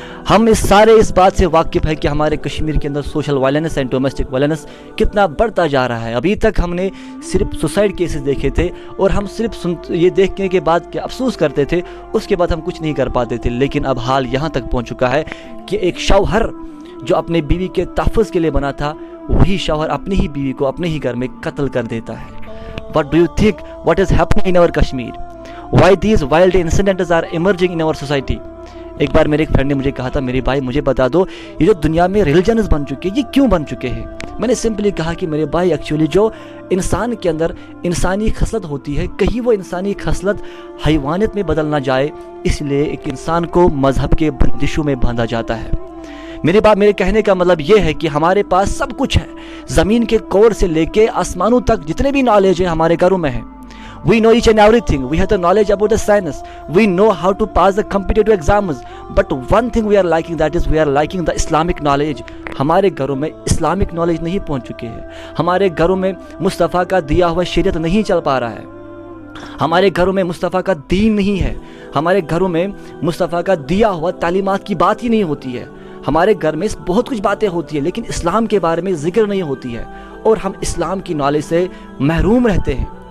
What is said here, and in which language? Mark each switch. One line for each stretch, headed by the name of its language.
Urdu: ہم اس بات سے واقف ہیں کہ ہمارے کشمیر کے اندر social violence and domestic violence کتنا بڑھتا جا رہا ہے۔ ابھی تک ہم نے صرف سوسائڈ کیسز دیکھے تھے اور ہم صرف یہ دیکھنے کے بعد کہ افسوس کرتے تھے، اس کے بعد ہم کچھ نہیں کر پاتے تھے، لیکن اب حال یہاں تک پہنچ چکا ہے کہ ایک شوہر جو اپنے بیوی کے تحفظ کے لیے بنا تھا، وہی شوہر اپنی ہی بیوی کو اپنے ہی گھر میں قتل کر دیتا ہے۔
English: What do you think what is happening in our Kashmir? Why these wild incidents are emerging in our society?
Urdu: ایک بار میرے ایک فرینڈ نے مجھے کہا تھا، میرے بھائی مجھے بتا دو یہ جو دنیا میں ریلیجنز بن چکے یہ کیوں بن چکے ہیں؟ میں نے سمپلی کہا کہ میرے بھائی ایکچولی جو انسان کے اندر انسانی خصلت ہوتی ہے، کہیں وہ انسانی خصلت حیوانیت میں بدل نہ جائے، اس لیے ایک انسان کو مذہب کے بندشوں میں باندھا جاتا ہے۔ میرے کہنے کا مطلب یہ ہے کہ ہمارے پاس سب کچھ ہے، زمین کے کور سے لے کے آسمانوں تک جتنے بھی نالج ہیں ہمارے گھروں میں ہیں۔
English: We know each and everything. We have the knowledge about the science. We know how to pass the competitive exams. But one thing we are lacking, that is we are lacking the Islamic knowledge.
Urdu: ہمارے گھروں میں Islamic knowledge نہیں پہنچ چکے ہیں، ہمارے گھروں میں مصطفیٰ کا دیا ہوا شریعت نہیں چل پا رہا ہے، ہمارے گھروں میں مصطفیٰ کا دین نہیں ہے، ہمارے گھروں میں مصطفیٰ کا دیا ہوا تعلیمات کی بات ہی نہیں ہوتی ہے۔ ہمارے گھر میں بہت کچھ باتیں ہوتی ہیں لیکن اسلام کے بارے میں ذکر نہیں ہوتی ہے، اور ہم اسلام کی نالج سے محروم رہتے ہیں۔